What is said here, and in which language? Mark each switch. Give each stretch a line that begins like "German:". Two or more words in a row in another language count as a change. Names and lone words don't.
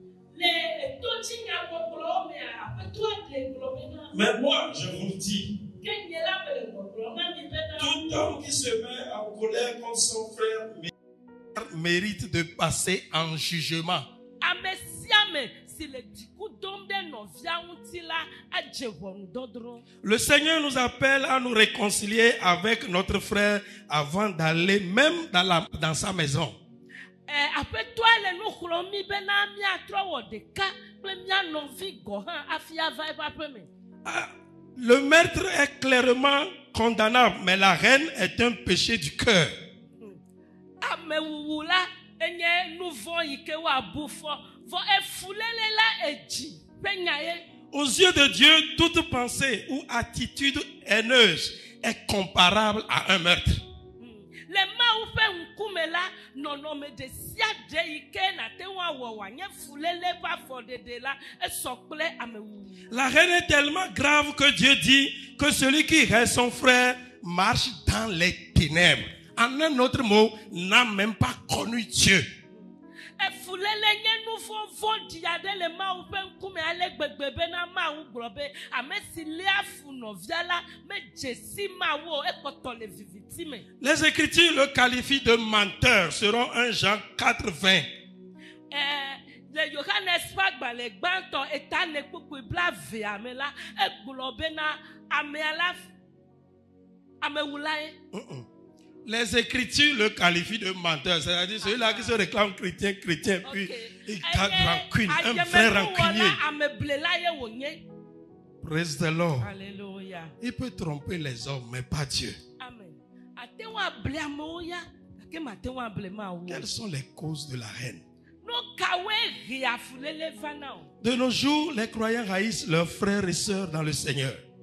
French: Mais moi, je vous le dis, tout homme qui se met en colère contre son frère mérite de passer en jugement. Le Seigneur nous appelle à nous réconcilier avec notre frère avant d'aller même dans sa maison.
Ewe: Aƒetɔa le nu xlɔm mi bena miatrɔ wɔ ɖeka kple mia nɔvi gɔ hã hafi ava eƒe aƒe me.
French: Le meurtre est clairement condamnable, mais la haine est un péché du cœur.
Ewe: Amewuwu la enye nu vɔ yi ke woabu fɔ vɔ efulele la edzi ƒe nya ye.
French: Aux yeux de Dieu, toute pensée ou attitude haineuse est comparable à un meurtre.
Ewe: Le Mawu ƒe ŋkume la nɔnɔme ɖe sia ɖe yi ke nate ŋu awɔ wòanye fulele ƒe afɔɖeɖe la esɔ kple amewuwu.
French: La haine est tellement grave que Dieu dit que celui qui hait son frère marche dans les ténèbres. En un autre mot, n'a même pas connu Dieu.
Ewe: Efulele nye nu vɔvɔɖi aɖe le Mawu ƒe ŋkume ale gbegbe bena Mawu gblɔ be ame si léa fu nɔvia la medze si Mawu o, ekpɔtɔ le viviti me.
French: Les Écritures le qualifient de menteur, selon 1 Jean 4:20.
Ewe: Le Yohanes ƒe agbalẽ gbãtɔ eta ne kpukpui blavea me la egblɔ bena amea la amewula ye.
French: Les Écritures le qualifient de menteur, c'est-à-dire celui-là qui se réclame chrétien, puis il garde rancune, un vrai rancunier.
English: Praise the Lord.
French: Alléluia. Il peut tromper les hommes, mais pas Dieu. Amen. Quelles sont les causes de la haine? No De nos jours, les croyants haïssent leurs frères et sœurs dans le Seigneur.